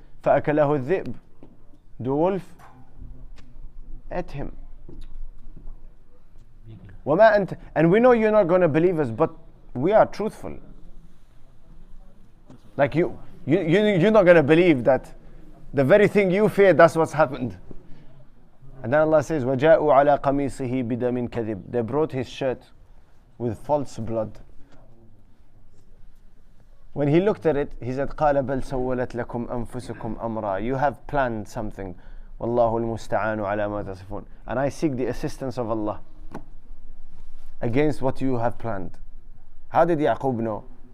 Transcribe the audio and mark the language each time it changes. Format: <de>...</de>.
<ar>فأكله الذئب.</ar> <en>The wolf ate him. And we know you're not going to believe us, but we are truthful. Like you're not going to believe that the very thing you fear, that's what's happened. And then Allah says,</en> <ar>وَجَاءُوا عَلَى قَمِيصِهِ بِدَمٍ كَذِبٍ.</ar> <en>They brought his shirt with false blood. When he looked at it, he said,</en> <ar>قَالَ بَلْ سَوَّلَتْ لَكُمْ أَنفُسُكُمْ أَمْرًا.</ar> <en>You have planned something.</en> <ar>وَاللَّهُ الْمُسْتَعَانُ عَلَى مَا تَصِفُونَ.</ar> <en>And I seek the assistance of Allah against what you have planned. How did Yaqub know?</en>